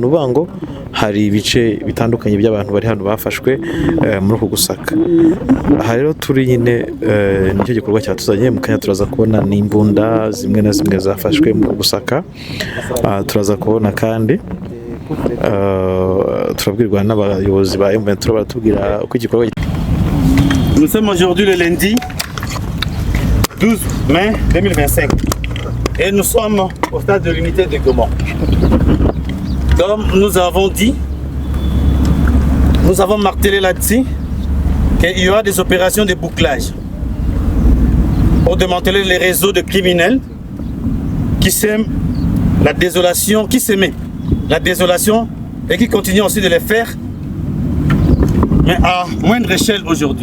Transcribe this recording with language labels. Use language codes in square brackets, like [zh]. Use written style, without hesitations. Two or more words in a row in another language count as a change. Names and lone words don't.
[rw] Nubango hari ibice bitandukanye by'abantu bari hano bafashwe muri uko gusaka. Aha rero turi nyine nicyo gikorwa cyatuzanye mu kanya turaza kubona n'imbunda zimwe na zimwe zafashwe mu gusaka. Turaza kubona kandi turabwirwa n'abayobozi ba M23 baratubwira uko igikorwa. [fr] Nous sommes aujourd'hui le lundi 12 mai 2025 et nous sommes au stade de l'unité de Goma. Comme nous avons dit, nous avons martelé là-dessus qu'il y aura des opérations de bouclage pour démanteler les réseaux de criminels qui sèment la désolation, et qui continuent aussi de les faire, mais à moindre échelle aujourd'hui.